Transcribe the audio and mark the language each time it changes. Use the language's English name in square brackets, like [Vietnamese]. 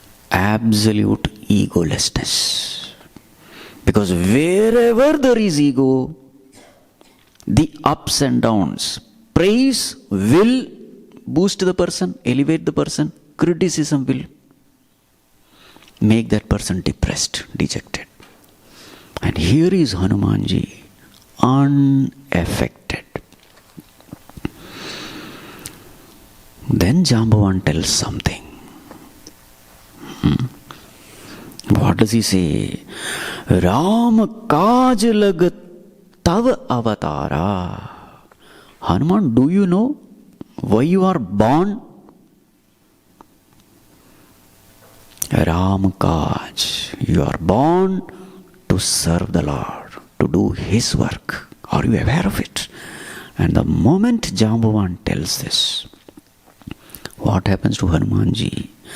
[English] Absolute egolessness. Because wherever there is ego, the ups and downs, praise will boost the person, elevate the person, criticism will make that person depressed, dejected. And here is Hanumanji, unaffected. Then Jambavan tells something. What does he say? [Awadhi] Rama kaj lag tav avatara. [English] Hanuman, do you know why you are born? [Awadhi] Ram kaj. [English] You are born to serve the Lord, to do His work. Are you aware of it? And the moment Jambavan tells this, what happens to Hanumanji?